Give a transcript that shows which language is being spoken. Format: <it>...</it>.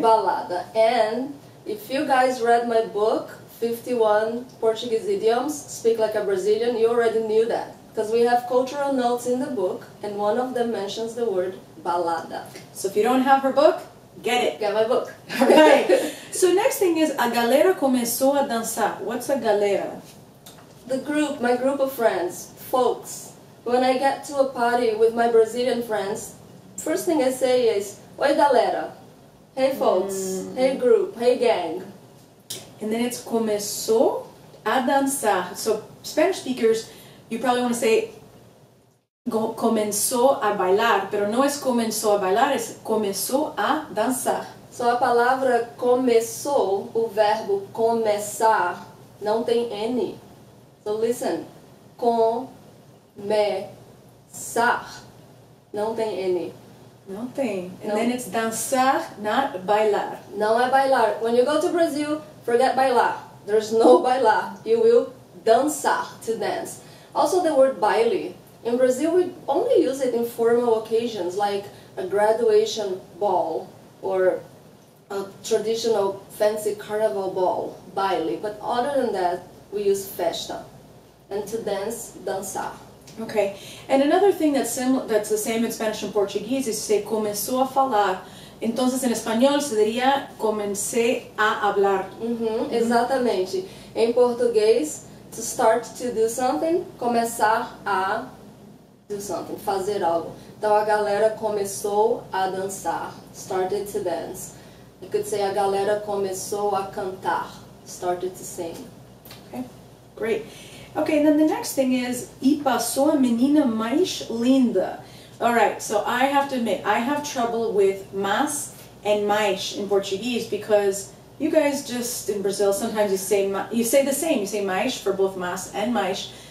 <pt>Balada.</pt> <en>And if you guys read my book, 51 Portuguese Idioms, Speak Like a Brazilian, you already knew that. Because we have cultural notes in the book, and one of them mentions the word balada. So if you don't have her book, get it. Get my book. All right. So next thing is,</en> <pt>a galera começou a dançar.</pt> <en>What's a galera? The group, my group of friends, folks. When I get to a party with my Brazilian friends, first thing I say is,</en> <pt>oi galera.</pt> <en>Hey folks, hey group, hey gang. And then it's</en> <pt>começou a dançar.</pt> <en>So Spanish speakers, you probably want to say</en> <es>comenzó a bailar, pero no es comenzó a bailar, es comenzó a dançar.</es> <pt>So a palavra começou, o verbo começar, não tem N.</pt> <en>So listen,</en> <pt>começar, não tem N. Não tem. And</pt> <en>No. then it's dançar, not bailar.</en> <pt>Não é bailar.</pt> <en>When you go to Brazil, forget bailar. There's no bailar. You will dançar, to dance. Also the word baile. In Brazil, we only use it in formal occasions, like a graduation ball or a traditional fancy carnival ball, baile. But other than that, we use festa. And to dance, dançar. Okay. And another thing that's the same in Spanish and Portuguese is say</en> <pt>começou a falar.</pt> <es>Entonces en español se diría comecei a hablar.</es> <pt>Exatamente. Em português,</pt> <en>to start to do something,</en> <pt>começar a</pt> <en>do something,</en> <pt>fazer algo. Então a galera começou a dançar,</pt> <en>started to dance. You could say</en> <pt>a galera começou a cantar,</pt> <en>started to sing. Okay. Great. Okay, and then the next thing is</en> <pt>e passou a menina mais linda.</pt> <en>All right, so I have to admit, I have trouble with mas and mais in Portuguese because you guys just, in Brazil, sometimes you say the same. You say mais for both mas and mais.</en>